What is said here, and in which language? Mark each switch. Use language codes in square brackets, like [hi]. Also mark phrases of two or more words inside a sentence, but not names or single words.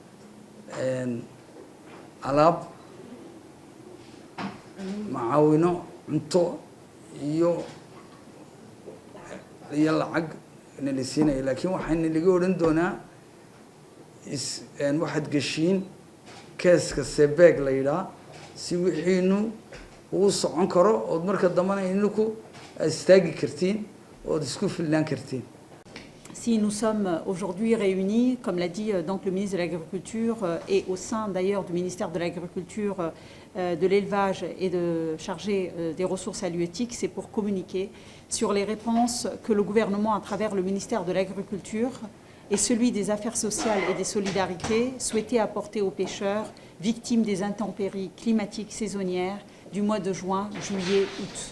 [so] alaab macaawino cunto iyo lacag nalisiinay laakiin waxaan laga oran doonaa waxaad gashiin keeska sebeeg la yiraahdo si wixiinu uu socon karo oo marka dambana inuu istaagi kartiin oo isku filan kartiin. [fr] Si nous sommes aujourd'hui réunis, comme l'a dit donc le ministre de l'Agriculture et au sein d'ailleurs du ministère de l'Agriculture, de l'élevage et de chargé des ressources halieutiques, c'est pour communiquer sur les réponses que le gouvernement, à travers le ministère de l'Agriculture et celui des Affaires sociales et des Solidarités, souhaitait apporter aux pêcheurs victimes des intempéries climatiques saisonnières du mois de juin, juillet, août.